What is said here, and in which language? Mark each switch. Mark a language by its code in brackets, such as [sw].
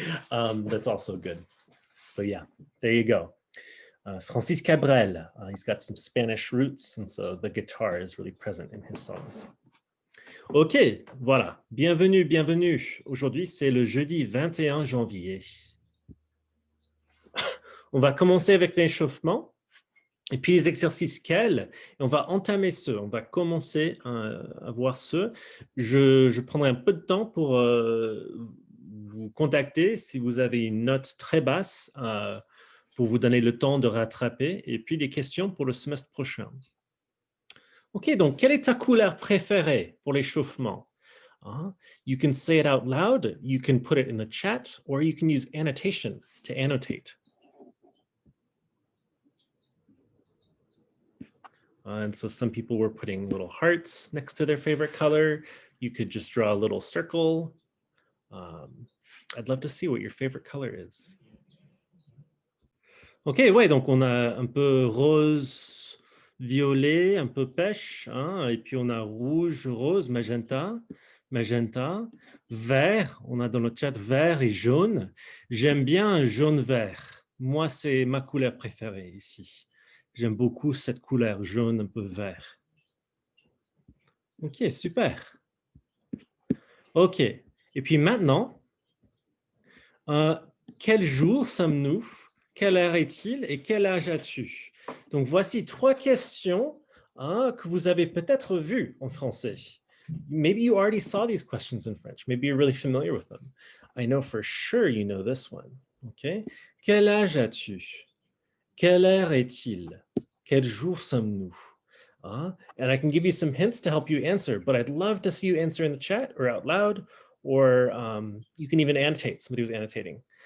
[en] That's also good. So yeah, there you go. Francis Cabrel, he's got some Spanish roots, and so the guitar is really present in his songs. [fr] Ok, voilà. Bienvenue, bienvenue. Aujourd'hui, c'est le jeudi 21 janvier. On va commencer avec l'échauffement et puis les exercices quels. Et on va entamer ceux. On va commencer à voir ceux. Je prendrai un peu de temps pour vous contacter si vous avez une note très basse pour vous donner le temps de rattraper. Et puis des questions pour le semestre prochain. Ok, donc quelle est ta couleur préférée pour l'échauffement? [en] You can say it out loud, you can put it in the chat, or you can use annotation to annotate. And so some people were putting little hearts next to their favorite color. You could just draw a little circle. I'd love to see what your favorite color is. [fr] Ok, ouais, donc on a un peu rose, violet, un peu pêche, hein, et puis on a rouge, rose, magenta, magenta, vert, on a dans le chat vert et jaune. J'aime bien jaune-vert. Moi, c'est ma couleur préférée ici. J'aime beaucoup cette couleur jaune un peu vert. Ok, super. Ok, et puis maintenant, quel jour sommes-nous? Quelle heure est-il et quel âge as-tu? Donc voici 3 questions que vous avez peut-être vues en français. [en] Maybe you already saw these questions in French. Maybe you're really familiar with them. I know for sure you know this one. [fr] Okay. Quel âge as-tu? Quelle heure est-il? Quel jour sommes-nous? [en] And I can give you some hints to help you answer, but I'd love to see you answer in the chat or out loud, or you can even annotate. Somebody was annotating.